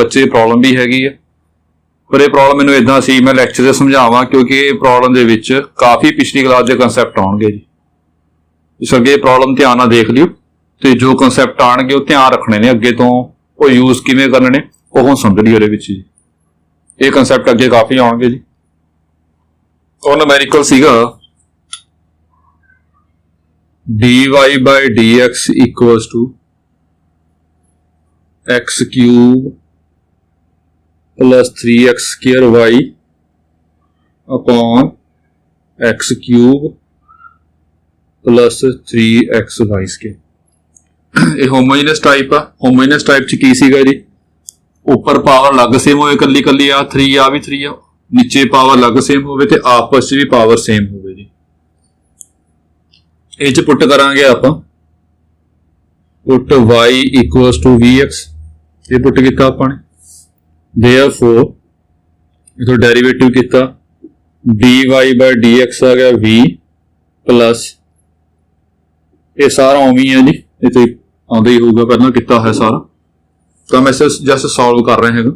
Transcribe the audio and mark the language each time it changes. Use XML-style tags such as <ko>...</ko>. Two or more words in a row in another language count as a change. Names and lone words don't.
<pa>ਬੱਚੇ ਪ੍ਰੋਬਲਮ ਵੀ ਹੈਗੀ ਹੈ, ਪਰ ਇਹ ਪ੍ਰੋਬਲਮ ਮੈਨੂੰ ਇਦਾਂ ਸੀ ਮੈਂ ਲੈਕਚਰ 'ਚ ਸਮਝਾਵਾਂ ਕਿਉਂਕਿ ਇਹ ਪ੍ਰੋਬਲਮ ਦੇ ਵਿੱਚ ਕਾਫੀ ਪਿਛਲੀ ਕਲਾਸ ਦੇ ਕਨਸੈਪਟ ਆਉਣਗੇ ਜੀ। ਇਸ ਅੱਗੇ ਪ੍ਰੋਬਲਮ ਧਿਆਨ ਨਾਲ ਦੇਖ ਲਿਓ ਤੇ ਜੋ ਕਨਸੈਪਟ ਆਉਣਗੇ ਉਹ ਧਿਆਨ ਰੱਖਣੇ ਨੇ, ਅੱਗੇ ਤੋਂ ਉਹ ਯੂਜ਼ ਕਿਵੇਂ ਕਰਨੇ ਨੇ ਉਹ ਹੁਣ ਸਮਝ ਲਿਓ। ਉਹਦੇ ਵਿੱਚ ਜੀ ਇਹ ਕਨਸੈਪਟ ਅੱਗੇ ਕਾਫੀ ਆਉਣਗੇ ਜੀ। ਉਹ ਨੂਮੈਰੀਕਲ ਸੀਗਾ</pa> <en>dy by dx equals to x cube plus 3x square y upon x cube plus 3xy square।</en> <pa>ਇਹ</pa> <en>homogeneous type</en> <pa>ਆ।</pa> <en>homogeneous type</en> <pa>ਚ ਕੀ ਸੀਗਾ ਜੀ, ਉੱਪਰ ਪਾਵਰ ਅਲੱਗ ਸੇਮ ਹੋਵੇ, ਕੱਲੀ ਕੱਲੀ ਆ 3 ਆ ਵੀ 3 ਆ, ਨੀਚੇ ਪਾਵਰ ਅਲੱਗ ਸੇਮ ਹੋਵੇ ਤੇ ਆਪਸ ਚ ਵੀ ਪਾਵਰ ਸੇਮ ਹੋਵੇ ਜੀ। ਇਹ ਚ ਪੁੱਟ ਕਰਾਂਗੇ ਆਪਾਂ,</pa> <en>put y equals to vx,</en> <pa>ਇਹ ਪੁੱਟ ਕੀਤਾ ਆਪਾਂ ਨੇ। therefore ਇਥੋਂ ਡੈਰੀਵੇਟਿਵ ਕੀਤਾ, dy by dx ਆ ਗਿਆ v ਪਲਸ ਇਹ ਸਾਰਾ ਉਵੇਂ ਹੀ ਹੈ ਜੀ, ਇਹ ਤੇ ਆਉਂਦਾ ਹੀ ਹੋਊਗਾ, ਪਹਿਲਾਂ ਕੀਤਾ ਹੋਇਆ ਸਾਰਾ ਤਾਂ ਮੈਂ</pa> <en>just solve</en> <pa>ਕਰ ਰਿਹਾ ਹੈਗਾ।</pa>